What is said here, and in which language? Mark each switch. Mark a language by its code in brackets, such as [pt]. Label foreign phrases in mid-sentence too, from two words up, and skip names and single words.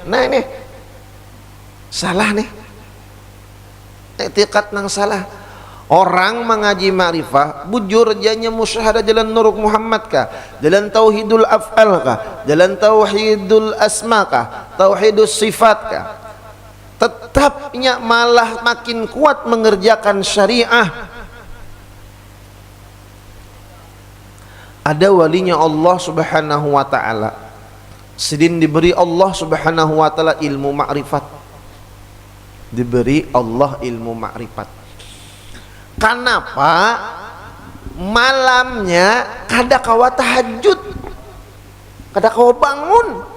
[bjn] Nah ini salah nih. Etikat nang salah. Orang mengaji ma'rifah bujur janya musyahadah jalan Nur Muhammad kah? Jalan [ar] توحيد الأفعال [bjn] kah? Jalan [ar] توحيد الأسماء [bjn] kah? [ar] توحيد الصفات [id] kah? Tetapnya malah makin kuat mengerjakan syariah. Ada walinya [ar] الله سبحانه وتعالى [id] sedin diberi [ar] الله سبحانه وتعالى [id] ilmu ma'rifat, diberi Allah ilmu ma'rifat. [bjn] Kenapa malamnya kada kawa tahajud, kada kawa bangun?